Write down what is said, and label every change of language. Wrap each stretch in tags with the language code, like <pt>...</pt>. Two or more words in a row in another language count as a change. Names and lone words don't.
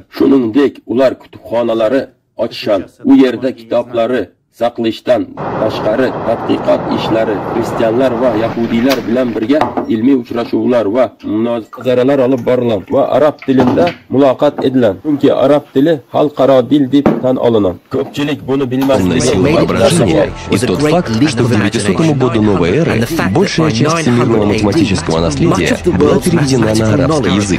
<uz>Shuningdek, ular kutubxonalari ochshan. U yerda kitoblari saqlashdan tashqari tadqiqot ishlari, xristianlar va yahudiylar bilan birga ilmiy uchrashuvlar va munozaralar olib borilgan va arab tilida muloqot edilan. Chunki arab tili xalqaro dil deb tan olingan. Ko'pchilik buni bilmasligi</uz> <ru>и тот факт, что к 900 году новой эры большая часть всемирного математического наследия была переведена на арабский язык.</ru>